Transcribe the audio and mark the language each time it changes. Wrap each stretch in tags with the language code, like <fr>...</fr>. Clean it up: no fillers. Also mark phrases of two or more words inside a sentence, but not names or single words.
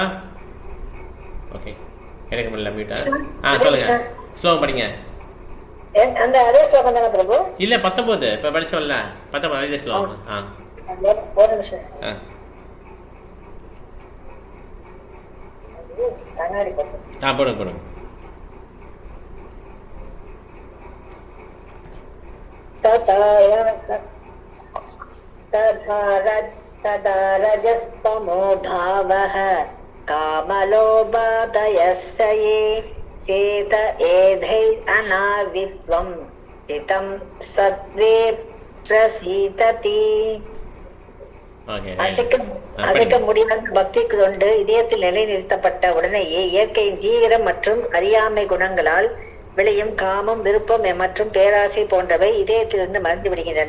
<ta>ஓகே, எனக்கு முடியல மியூட்டா. சொல்லுங்கள், ஸ்லோகம் படிங்க. அந்த அதே ஸ்லோகம் தானே பிரபு? இல்லை 19 இப்போ படிச்சோம்ல, 19 அதே ஸ்லோகம். ஒரு நிமிஷம். போடுங்க.</ta> <sa>तदा रजस्तमो भावः कामलोभादयश्च ये चेत एतैः अनाविद्धं स्थितं सत्त्वे प्रसीदति.</sa> <ta>அசைக்க முடியாத பக்தி கொண்டு இதயத்தில் நிலைநிறுத்தப்பட்ட உடனேயே இயற்கையின் தீவிரம் மற்றும் அறியாமை குணங்களால் விளையும் காமம், விருப்பம் மற்றும் பேராசை போன்றவை இதயத்திலிருந்து மறைந்து விடுகின்றன.</ta>